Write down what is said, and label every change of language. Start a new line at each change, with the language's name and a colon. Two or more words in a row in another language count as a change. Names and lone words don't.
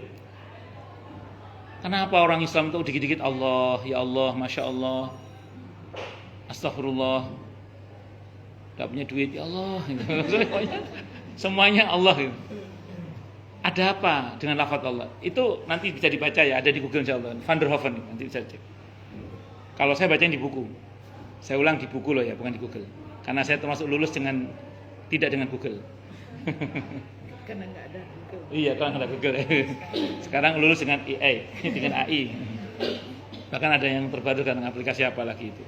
Indonesian: Kenapa orang Islam itu dikit-dikit Allah,
Arabic: يا الله, ما شاء الله,
Indonesian: Astagfirullah, gak punya duit,
Arabic: يا الله,
Indonesian: semuanya Allah. Ada apa dengan lafaz Allah? Itu nanti bisa dibaca ya, ada di Google insyaAllah. Van der Hoeven, nanti bisa cek. Kalau saya baca di buku, saya ulang di buku loh ya, bukan di Google. Karena saya termasuk lulus tidak dengan Google. Karena nggak ada Google. Iya, karena nggak ada Google. Sekarang lulus dengan AI, dengan AI. Bahkan ada yang terbaru dengan aplikasi apa lagi itu.